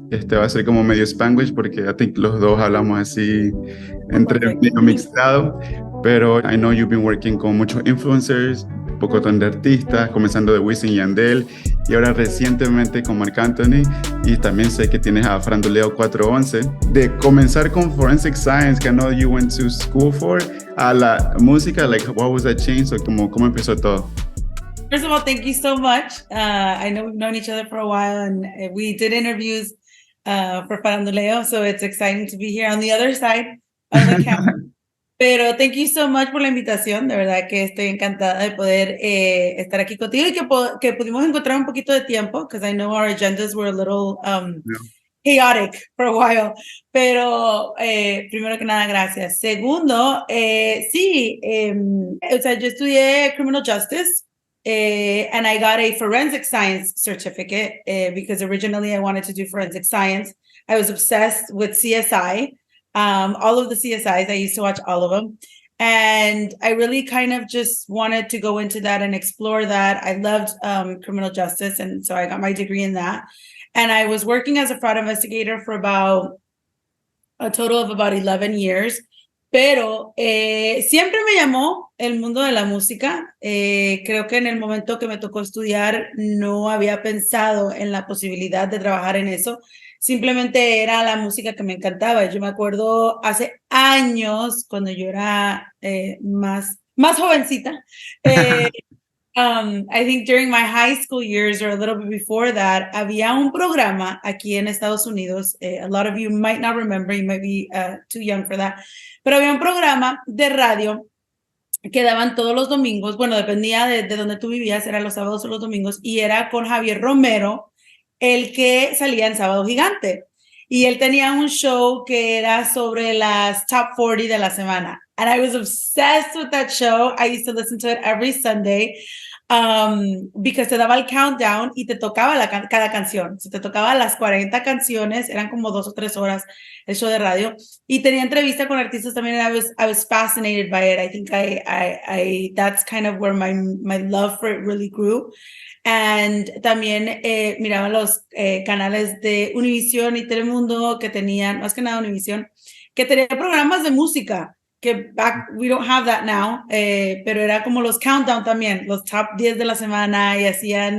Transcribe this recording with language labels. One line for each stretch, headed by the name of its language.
Spanish: Este va a ser como medio Spanglish porque
English: I think
Spanish: los dos hablamos así entre
English: Perfect.
Spanish: medio mixado, pero
English: I know you've been working
Spanish: con muchos influencers, un poco de artistas, comenzando de Wisin y Yandel y ahora recientemente con Marc Anthony, y también sé que tienes a Franduleo 411. De comenzar con
English: Forensic Science, que I know you went to school for,
Spanish: a la música,
English: like what was that change?
Spanish: So, ¿cómo empezó todo?
English: First of all, thank you so much. I know we've known each other for a while, and we did interviews for Faranduleo, so it's exciting to be here on the other side of the camera. Pero thank you so much
Spanish: por la invitación. De verdad que estoy encantada de poder estar aquí contigo y que pudimos encontrar un poquito de tiempo,
English: because I know our agendas were a little chaotic for a while.
Spanish: Pero primero que nada, gracias. Segundo, sí, o sea, yo estudié Criminal Justice.
English: And I got a forensic science certificate because originally I wanted to do forensic science. I was obsessed with CSI. All of the CSIs, I used to watch all of them. And I really kind of just wanted to go into that and explore that. I loved criminal justice. And so I got my degree in that. And I was working as a fraud investigator for about a total of about 11 years.
Spanish: Pero siempre me llamó el mundo de la música. Creo que en el momento que me tocó estudiar no había pensado en la posibilidad de trabajar en eso. Simplemente era la música que me encantaba. Yo me acuerdo hace años, cuando yo era más jovencita,
English: I think during my high school years or a little bit before that,
Spanish: había un programa aquí en Estados Unidos.
English: A lot of you might not remember, you might be too young for that.
Spanish: Pero había un programa de radio que daban todos los domingos. Bueno, dependía de donde tú vivías, eran los sábados o los domingos, y era con Javier Romero, el que salía en Sábado Gigante. Y él tenía un show que era sobre las top 40 de la semana.
English: And I was obsessed with that show. I used to listen to it every Sunday.
Spanish: Because te daba el countdown y te tocaba cada canción. Si te tocaba las 40 canciones, eran como 2 o 3 horas el show de radio. Y tenía entrevista con artistas también.
English: I was fascinated by it. I think that's kind of where my love for it really grew.
Spanish: And también miraba los canales de Univision y Telemundo que tenían, más que nada Univision, que tenía programas de música. Que
English: we don't have that now,
Spanish: pero era como los countdown también, los top 10 de la semana, y hacían